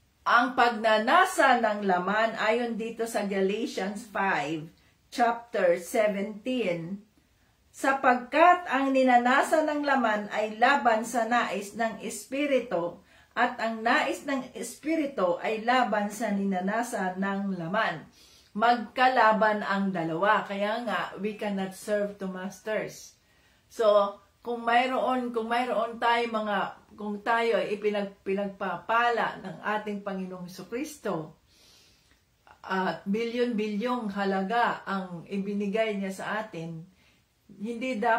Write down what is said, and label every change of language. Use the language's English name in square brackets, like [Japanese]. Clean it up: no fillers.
[Filipino] Ang pagnanasa ng laman, ayon dito sa Galatians 5, chapter 17, sapagkat ang ninanasa ng laman ay laban sa nais ng Espiritu, at ang nais ng Espiritu ay laban sa ninanasa ng laman. Magkalaban ang dalawa. Kaya nga, [English] we cannot serve two masters. [Filipino] So, kung mayroon tayo kung tayo ay pinagpapala ng ating Panginoong Hesukristo, at bilyon-bilyong halaga ang ibinigay niya sa atin, hindi